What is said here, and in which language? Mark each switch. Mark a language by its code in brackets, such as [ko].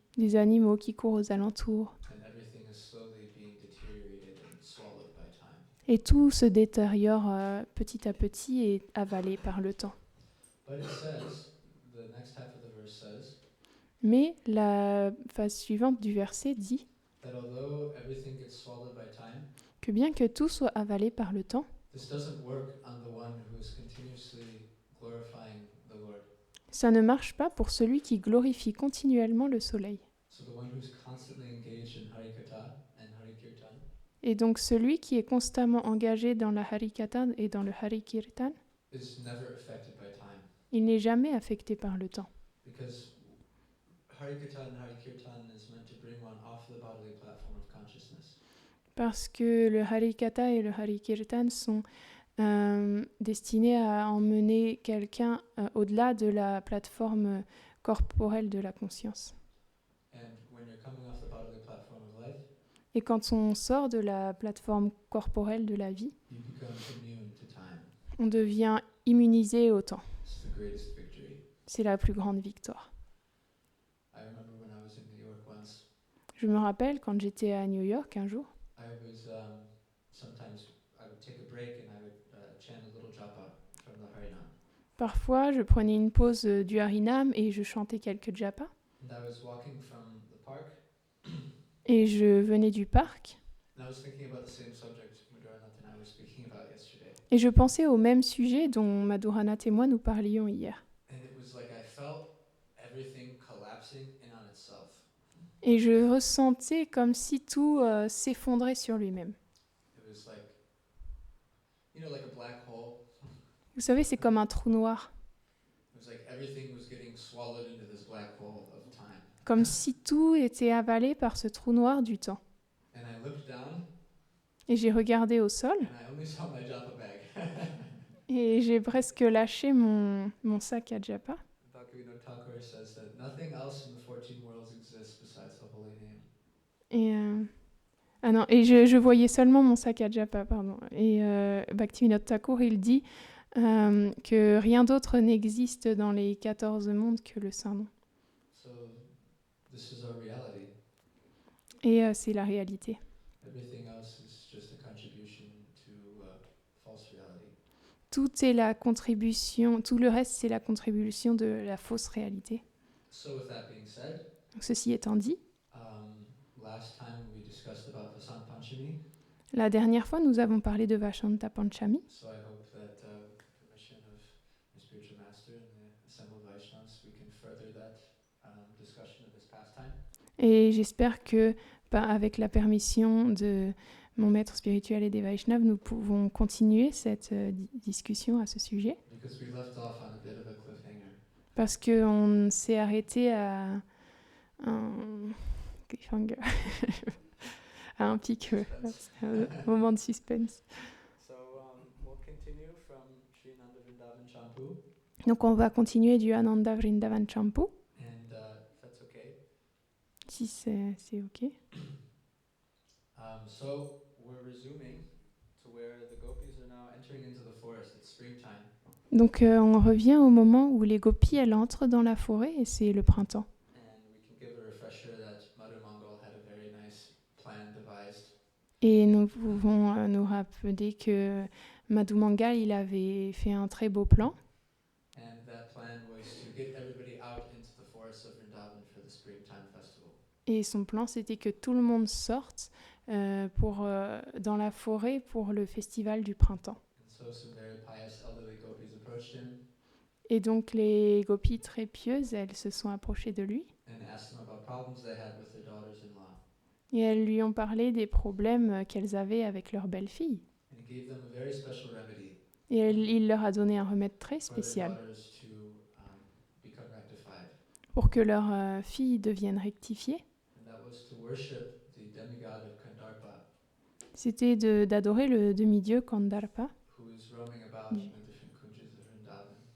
[fr] des animaux qui courent aux alentours. [en] And everything is slowly being deteriorated and swallowed by time. [fr] Et tout se détériore petit à petit et avalé par le temps. [en] But it says, the next half of the verse says, [fr] Mais la phase suivante du verset dit [en] that although everything gets swallowed by time, [fr] que bien que tout soit avalé par le temps, [en] this doesn't work on the one who is continuously glorifying the Lord. [fr] ça ne marche pas pour celui qui glorifie continuellement le soleil. [en] So the one who's constantly engaged in Harikatha and Harikirtan [fr] Et donc celui qui est constamment engagé dans la Harikatha et dans le Harikirtan, [en] is never affected by time. [fr] il n'est jamais affecté par le temps. [en] Because Harikatha and Harikirtan is meant to bring one off the bodily platform of consciousness. [fr] Parce que le Harikatha et le Harikirtan sont destinés à emmener quelqu'un au-delà de la plateforme corporelle de la conscience. [en] And when you're coming off the bodily platform of life, [fr] Et quand on sort de la plateforme corporelle de la vie, [en] you become immune to time. [fr] on devient immunisé au temps. [en] It's the greatest victory. [fr] C'est la plus grande victoire. [en] I remember when I was in New York once, [fr] Je me rappelle quand j'étais à New York un jour, [en] I was sometimes I would take a break and I would chant a little japa from the Harinam. [fr] parfois je prenais une pause du Harinam et je chantais quelques japas. [en] And I was walking from the park [fr] Et je venais du parc [en] and I was thinking about the same subject Madhuranath and I were speaking about yesterday. [fr] et je pensais au même sujet dont Madhuranath et moi nous parlions hier. [en] And it was like I felt everything collapsing in on itself. [fr] Et je ressentais comme si tout s'effondrait sur lui-même. [en] It was like, like a black hole. [fr] Vous savez, c'est comme un trou noir. [en] It was like everything was getting swallowed into this black hole of time. [fr] Comme si tout était avalé par ce trou noir du temps. [en] And I looked down [fr] Et j'ai regardé au sol [en] and I only saw my japa bag. [fr] et j'ai presque lâché mon sac à japa. [en] Bhaktivinoda Thakur says that nothing else in the 14 worlds exists besides the holy name. [fr] Et je voyais seulement mon sac à japa, pardon. Et Bhaktivinoda Thakur, il dit que rien d'autre n'existe dans les 14 mondes que le Saint-Nom. [en] So this is our reality. [fr] Et c'est la réalité. [en] Everything else is just a contribution to false reality. [fr] Tout est la contribution, tout le reste, c'est la contribution de la fausse réalité. [en] So with that being said, [fr] Donc, ceci étant dit, [en] last time we discussed about Vasant Panchami. [fr] la dernière fois, nous avons parlé de Vashanta Panchami. [en] So I hope that with the permission of my spiritual master and the assembled Vaishnavas, we can further that discussion of this pastime. [fr] Et j'espère que, avec la permission de mon maître spirituel et des Vaishnavas, nous pouvons continuer cette discussion à ce sujet. [en] Because we left off on a bit of a cliffhanger. [fr] Parce qu'on s'est arrêté à un cliffhanger, à un pic, un moment de suspense. [en] So we'll continue from Sri Nanda Vrindavan Champu. [fr] Donc on va continuer du Ananda Vrindavan Champu, [en] And if that's okay. [fr] si c'est OK. [en] So we're resuming to where the gopis are now entering into the forest. It's springtime. [fr] Donc on revient au moment où les gopis, elles entrent dans la forêt et c'est le printemps. [en] And we can give a refresher that Madhu Mangal had a very nice plan devised [fr] Et nous pouvons nous rappeler que Madhu Mangal, il avait fait un très beau plan. [en] And that plan was to get everybody out into the forests of Vrindavan for the springtime festival. [fr] Et son plan, c'était que tout le monde sorte dans la forêt pour le festival du printemps. [en] And so some very pious elderly gopis approached him [fr] Et donc les gopis très pieuses, elles se sont approchées de lui [en] and asked him about problems they had with their daughters-in-law. [fr] et elles lui ont parlé des problèmes qu'elles avaient avec leur belle-fille. [en] And he gave them a very special remedy [fr] Et il leur a donné un remède très [en] for their [fr] spécial [en] daughters to become rectified. [fr] pour que leur fille devienne rectifiée. [en] And that was to worship the demigod of Kandarpa, [fr] C'était d'adorer le demi-dieu Kandarpa [en] who is roaming about in the different kunjas of Vrindavan.